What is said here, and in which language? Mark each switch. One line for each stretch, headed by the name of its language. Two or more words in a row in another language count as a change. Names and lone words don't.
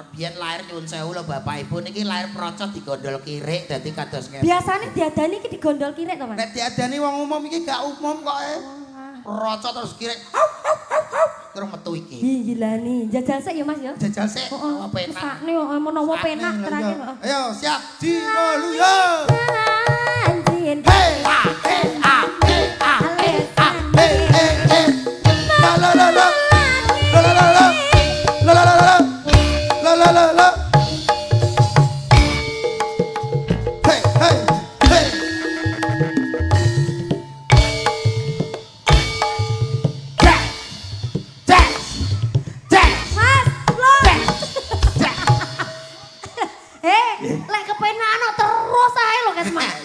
Javanese: Biyen lair nyuwun sewu lho Bapak Ibu niki lair procot digondol kirik dadi kados ngene. Biasane diadani iki digondol kirek to Mas? Nek diadani wong umum iki gak umum kok Procot terus kirik. Terus metu iki. Gilani. Jajal sik ya Mas ya. Jajal sik. Heeh. Penak. Sakne menawa penak terakhir. Ayo siap. Haleluya. Anjin. Hey ah hey ah hey ah hey ah hey hey hey. La la la la. La la la la. La la la la. La la la la. Hey hey hey. Mas, lo. Lek kepenakan kok terus ae lho Kes Mas.